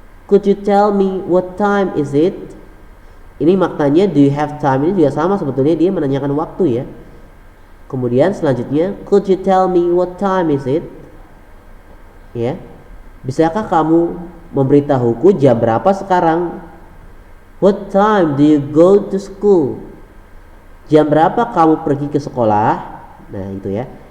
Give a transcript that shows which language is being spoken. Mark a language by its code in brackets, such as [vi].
[en] Could you tell me what time is it? [id] Ini maknanya [en] do you have time [id] ini juga sama, sebetulnya dia menanyakan waktu ya. Kemudian selanjutnya, [en] could you tell me what time is it? [id] Ya. Bisakah kamu memberitahuku jam berapa sekarang? [en] What time do you go to school? [id] Jam berapa kamu pergi ke sekolah? Nah, itu ya.